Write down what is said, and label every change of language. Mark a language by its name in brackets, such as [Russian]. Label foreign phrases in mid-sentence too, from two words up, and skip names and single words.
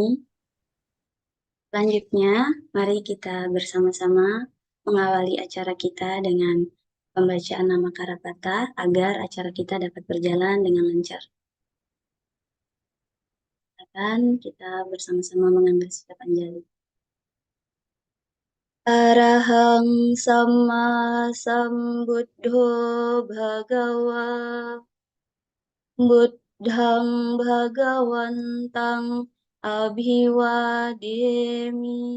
[Indonesian] Selanjutnya, mari kita bersama-sama mengawali acara kita dengan pembacaan nama Karapata agar acara kita dapat berjalan dengan lancar. Silakan kita bersama-sama mengambil sikap anjali. [Pali] Arahang sama sambuddho bhagawa buddhang bhagawantang abhiwademi